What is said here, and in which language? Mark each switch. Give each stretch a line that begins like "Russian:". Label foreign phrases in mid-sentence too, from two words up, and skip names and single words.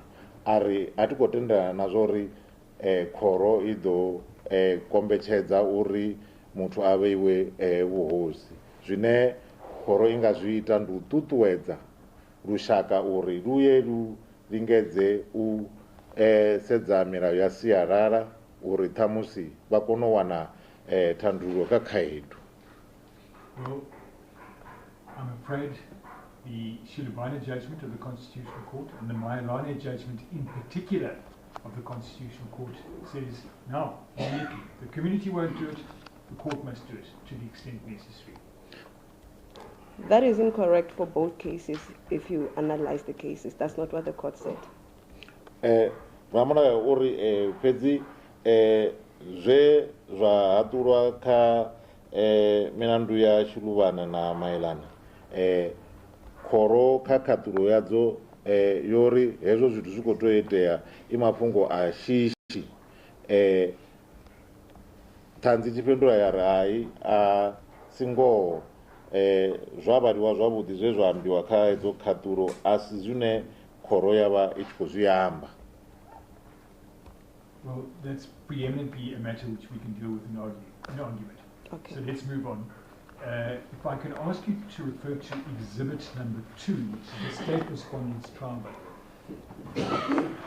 Venda: A ri a ti khou tendelana na zwo uri khoro I ḓo kombetshedza uri muthu a vheiwe vhuhosi. Zwine khoro I nga zwi ita ndi u ṱuṱuwedza lushaka uri luye lu lingedze u sedza milayo ya sialala uri ṱhamusi vha kone u wana thandululo kha khaedu.
English: Well, I'm afraid the Shilubane judgment of the Constitutional Court and the Mayelane judgment in particular of the Constitutional Court says, no, immediately, the community won't do it, the court must do it to the extent necessary. That is incorrect for both cases if you analyze the cases. That's not what the court said.
Venda: Ramulayo uri fhedzi zwe zwa haṱulwa kha milandu ya Shiluvane na Mayelane, khoro kha khaṱulo yadzo yori hezwo zwithu zwi khou tea itea I mafhungo a shishi. Ṱhanzi tshifhindula ya ri hai a singoho zwa vhaliwa zwavhuḓi zwe zwa ambiwa kha hedzo khaṱulo a si zwine khoro ya vha I tshi khou zwi amba.
English: Well, that's preeminently a matter which we can deal with in an argument. Okay. So let's move on. If I can ask you to refer to exhibit number 2, which is the state respondent's trial budget.